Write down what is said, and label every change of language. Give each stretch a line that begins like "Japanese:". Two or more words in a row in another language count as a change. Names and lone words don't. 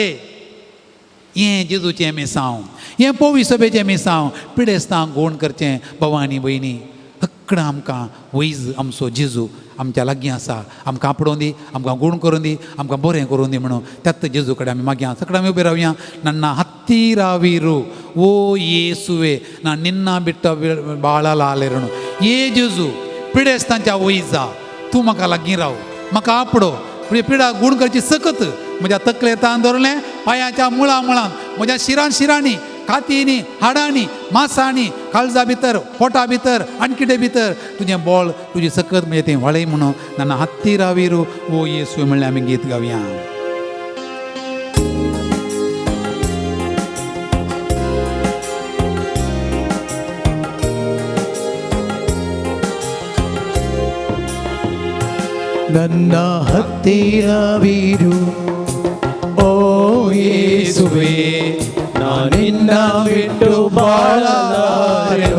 Konkani: हें जेजूचें मिसांव, हें पोवी सभेचें मिसांव. पिडेस्तांक गूण करचें. भावांनी भयणी, हक्कड आमकां वैज आमचो जेजू आमच्या लागीं आसा. आमकां आपडोवन दी, आमकां गूण करून दी, आमकां बरें करून दी म्हणून त्याच जेजू कडेन आमी मागया. सगळें आमी उबे रावया.
Kannada: ನನ್ನ ಹತ್ತಿರವಿರು ಓ ಯೇಸುವೆ, ನಾನು ನಿನ್ನ ಬಿಟ್ಟು ಬಾಳಲಾರೆನು.
Konkani: ये जेजू पिडेस्तांच्या वैजा तूं म्हाका लागीं राव, म्हाका आपडो. पिडा गूण करची सकत म्हज्या तकलेंतान धरलें, पांयाच्या मुळां मुळांत, म्हज्या शिरांनी, कातींनी, हाडांनी, मांसांनी, काळजा भितर, पोटा भितर, आनी कितें भितर तुजें बोळ, तुजी सकत म्हणजे तें वळय म्हणून
Kannada: ನನ್ನ ಹತ್ತಿರವಿರು ಓ ಯೇಸುವೆ
Konkani: म्हणलें आमी गीत गावया.
Kannada: ನನ್ನ ಹತ್ತಿರವಿರು ಓ ಯೇಸುವೆ, ನಾನಿನ್ನ ಬಿಟ್ಟು ಬಾಳಲಾರೆನು.